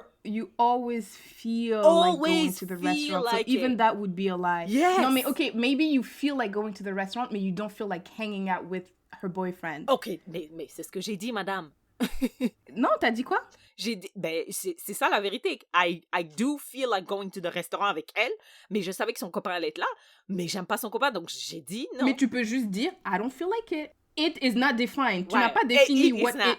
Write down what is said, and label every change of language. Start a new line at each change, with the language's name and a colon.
English: You always feel like going to the restaurant. Like so even that would be a lie. Yes. No, mais okay, maybe you feel like going to the restaurant, but you don't feel like hanging out with her boyfriend.
French: Ok, mais c'est ce que j'ai dit, madame. Non, t'as dit quoi? J'ai dit, ben, c'est ça la vérité.
English: I do feel like going to the restaurant
French: avec elle, mais je savais que son copain allait être là, mais j'aime pas son copain, donc j'ai dit non. Mais tu peux juste dire,
English: I don't feel like it. It is not defined.
French: Tu n'as pas défini
English: what it